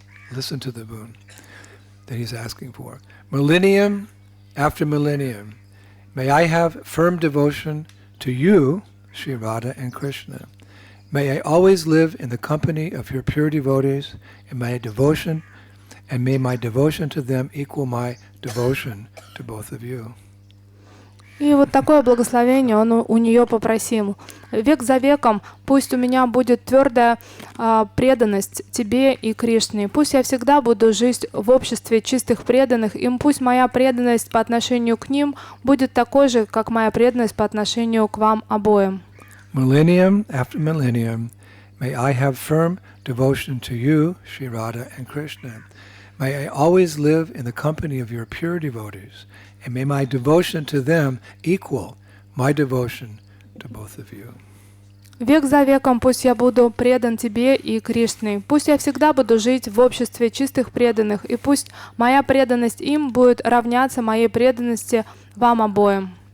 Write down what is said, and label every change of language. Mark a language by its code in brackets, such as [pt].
[en] Listen to the boon that he's asking for. Millennium after millennium, may I have firm devotion to you, Sri Radha and Krishna. May I always live in the company of your pure devotees, and may my devotion to them equal my devotion to both of you. [ru] И вот такое благословение он у нее попросил. Век за веком пусть у меня будет твердая преданность тебе и Кришне. Пусть я всегда буду жить в обществе чистых преданных, и пусть моя преданность по отношению к ним будет такой же, как моя преданность по отношению к вам обоим. [en] Millennium after millennium, may I have firm devotion to you, Sri Radha and Krishna. May I always live in the company of your pure devotees, and may my devotion to them equal my devotion to both of you. [ru] Век за веком пусть я буду предан тебе и Кришне. Пусть я всегда буду жить в обществе чистых преданных, и пусть моя преданность им будет равняться моей преданности вам обоим.